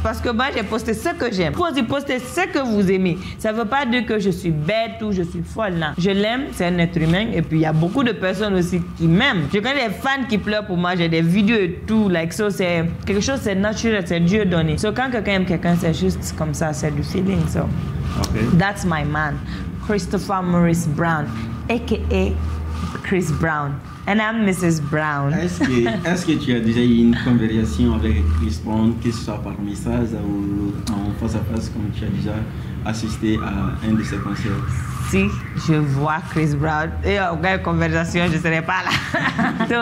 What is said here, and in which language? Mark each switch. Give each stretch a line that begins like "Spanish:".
French: Parce que moi, j'ai posté ce que j'aime. Faut aussi poster ce que vous aimez. Ça ne veut pas dire que je suis bête ou je suis folle. Non. Je l'aime, c'est un être humain. Et puis, il y a beaucoup de personnes aussi qui m'aiment. Je connais des fans qui pleurent pour moi. J'ai des vidéos et tout.
English: Like, so,
French: c'est quelque chose, c'est naturel, c'est Dieu donné.
English: So,
French: quand quelqu'un aime quelqu'un, c'est juste comme ça, c'est du feeling.
English: So, okay. That's my man, Christopher Maurice Brown, a.k.a. Chris Brown. And I'm Mrs. Brown.
French: Est-ce que tu as déjà eu une conversation avec Chris Brown, que ce soit par message ou en face à face, comme tu as déjà assisté à un de ses concerts? Si je vois Chris Brown et on a une conversation, je ne serai pas là.